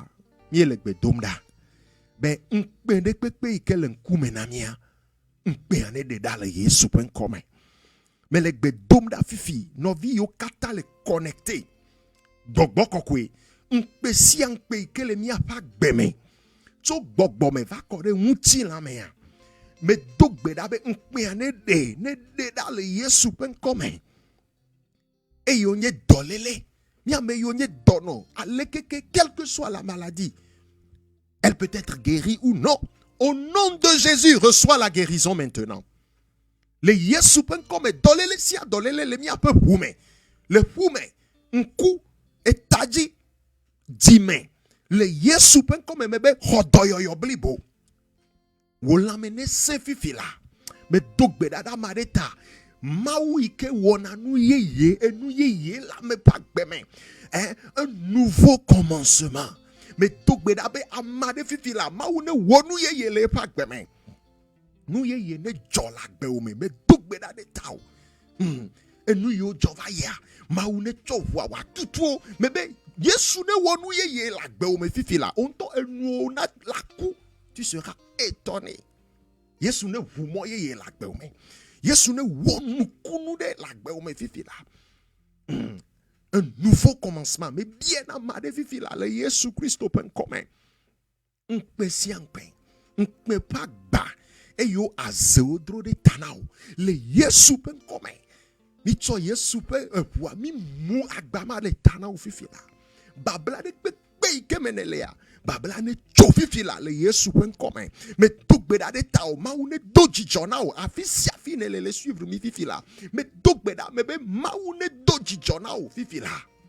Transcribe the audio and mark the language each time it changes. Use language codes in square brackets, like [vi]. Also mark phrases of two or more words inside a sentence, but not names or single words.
[ee] mí le gbe dom ɖa be ŋkpe ɖe kpekpe yi ke le ŋkume na mía ŋkpea ne ɖe ɖa le Yesu ƒe ŋkɔ me me le gbe dom ɖa fifi nɔvi yiwo katã le connecté gbɔgbɔ kɔkɔe ŋkpe sia ŋkpe yi ke le míaƒe agbe me tso gbɔgbɔ me va kɔ ɖe ŋutilã mea me do gbe ɖa be ŋkpea ne ɖe ɖa le Yesu ƒe ŋkɔ me eye wonye dɔléle míame yiwo nye dɔnɔ alekeke [fr] quelle que soit la maladie elle peut être guérie ou non au nom de Jésus reçois la guérison maintenant [ee] le Yesu ƒe ŋkɔ me dɔléle sia dɔléle le míaƒe ʋu me le ʋu me ŋku etadzi dzime le Yesu ƒe ŋkɔ me be xɔ dɔyɔyɔ blibo wo lãme ne sẽ fifi la me do gbe ɖa ɖe ame aɖe ta Mawu yi ke wɔna nu yeye enu yeye la me ƒe agbe me [fr] un nouveau commencement [ee] me do gbe ɖa be ame aɖe fifi la Mawu ne wɔ nu yeye le eƒe agbe me nu yeye ne dzɔ le agbewo me do gbe ɖa ɖe ta o enu yiwo dzɔ va yia Mawu ne tsɔ ʋua watutuwo me be Yesu ne wɔ nu yeye le agbewo me fifi la o ŋutɔ enuwo na la ku [fr] tu seras étonné [ee] Yesu ne ʋu mɔ yeye le agbewo me Yesu ne wɔ nukunu ɖe le agbewo me fifi la [fr] un nouveau commencement [ee] me bie na ame aɖe fifi la le Yesu Kristo ƒe ŋkɔ me ŋkpe sia ŋkpe ƒe agba eyo azewo dro ɖe ta na wo le Yesu ƒe ŋkɔ me mitsɔ Yesu ƒe eʋua mi mu agba ma le ta na wo fifi la babla ɖe kpekpe yi ke me ne lea babla ne tso fifi la le Yesu ƒe ŋkɔ me me do gbe ɖa ɖe ta o Mawu ne do dzidzɔ na o afi sia afi ne le suivre mi fifi la me do gbe ɖa me be Mawu ne do dzidzɔ na o fifi la